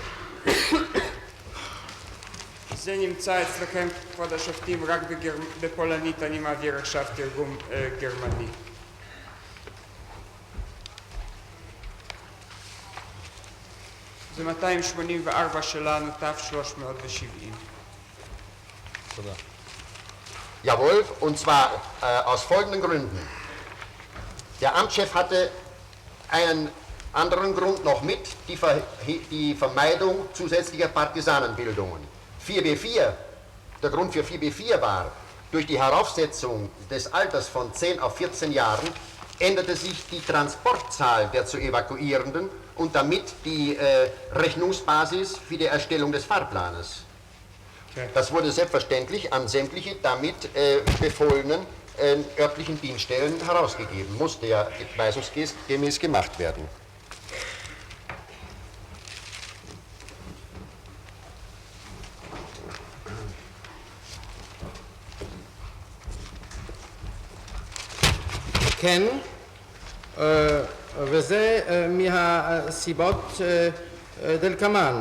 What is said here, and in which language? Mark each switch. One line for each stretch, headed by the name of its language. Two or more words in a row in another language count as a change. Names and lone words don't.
Hebrew: זה נמצא אצלכם, כבוד השופטים, רק בפולנית, אני מעביר עכשיו תרגום גרמני. זה 284 שלנו, תו 370.
German: Jawohl, und zwar aus folgenden Gründen. Der Amtschef hatte einen anderen Grund noch mit, die Vermeidung zusätzlicher Partisanenbildungen. 4b4, der Grund für 4b4 war, durch die Heraufsetzung des Alters von 10 auf 14 Jahren änderte sich die Transportzahl der zu Evakuierenden und damit die Rechnungsbasis für die Erstellung des Fahrplanes. Okay. Das wurde selbstverständlich an sämtliche damit befohlenen örtlichen Dienststellen herausgegeben, musste ja weisungsgemäß gemacht werden.
Hebrew: כן, וזה מהסיבות דלקמן.